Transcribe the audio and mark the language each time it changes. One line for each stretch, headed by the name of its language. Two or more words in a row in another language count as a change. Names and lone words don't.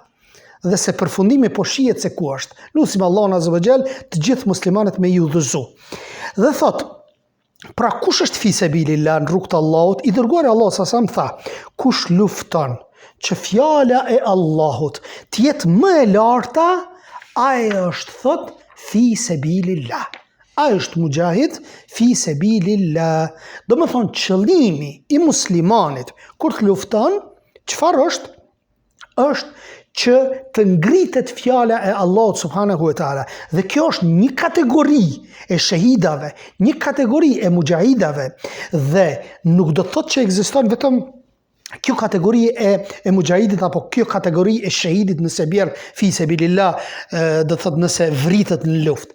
Albanian: Dhe se përfundimi po shihet se ku është. Lutim Allahun
Arabic: عز وجل
Albanian: të gjithë muslimanët me ju udhëzu. Dhe thot, pra kush është
Arabic: في سبيل الله
Albanian: në rrugt të Allahut? I dërguari Allahu sa më tha, kush lufton që fjala e Allahut të jetë më e larta, ai është thot
Arabic: في سبيل الله.
Albanian: Ai është
Arabic: مجاهد في سبيل الله.
Albanian: Do më thonë qëllimi i muslimanit kur të lufton, çfarë është? Është që të ngritet fjala e Allahut
Arabic: سبحانه وتعالى.
Albanian: Dhe kjo është një kategori e shahidave, një kategori e mujahidave, dhe nuk do të thotë që ekziston vetëm kjo kategori e mujahidit apo kjo kategori e shahidit nëse bjerë
Arabic: في سبيل الله,
Albanian: do të thotë nëse vritet në luftë.